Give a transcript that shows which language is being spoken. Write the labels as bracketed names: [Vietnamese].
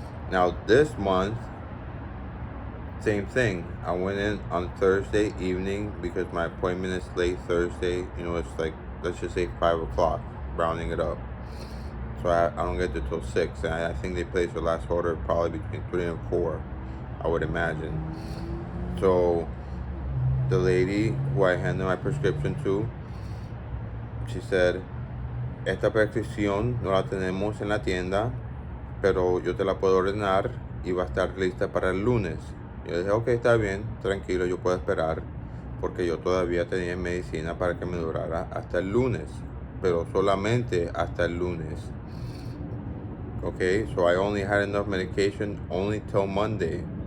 [English] Now this month, same thing. I went in on Thursday evening because my appointment is late Thursday. It's like, let's just say 5 o'clock, rounding it up. So I don't get there till 6. And I think they placed their last order probably between 3 and 4, I would imagine. So the lady who I handed my prescription to, she said, [Spanish] esta prescripción no la tenemos en la tienda, pero yo te la puedo ordenar y va a estar lista para el lunes. Yo dije, ok, está bien, tranquilo, yo puedo esperar, porque yo todavía tenía medicina para que me durara hasta el lunes, pero solamente hasta el lunes. [English] Okay, so I only had enough medication only till Monday.